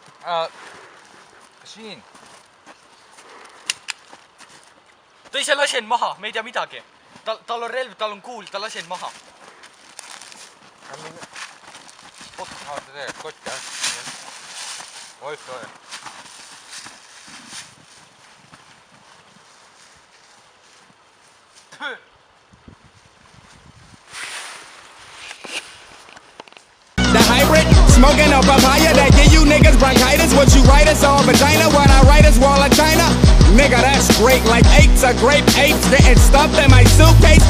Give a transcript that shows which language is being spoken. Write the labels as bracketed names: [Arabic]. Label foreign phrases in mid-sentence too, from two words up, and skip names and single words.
[Estonian] Siin. Ta ise lasi end maha, me ei tea midagi. Tal on relv, tal on kuul, ta lasi end maha. Kott, jah. Oih. [English] The hybrid, smoking a papaya that give you niggas bronchitis. What you write is all vagina, what I write is wall of China. Nigga, that's great, like apes are grape apes getting stuffed in my suitcase.